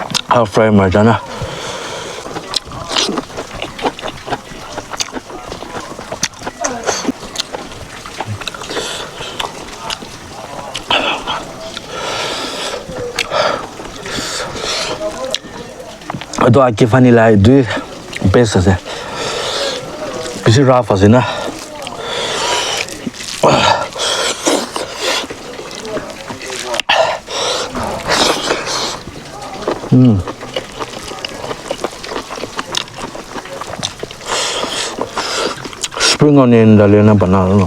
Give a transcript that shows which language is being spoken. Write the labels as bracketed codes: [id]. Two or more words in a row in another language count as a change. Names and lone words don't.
[en] half fry [nag] marja na. Ito aki funny lai du best ase. Bisi rough ase na. [en] Spring onion [nag] dali na banana.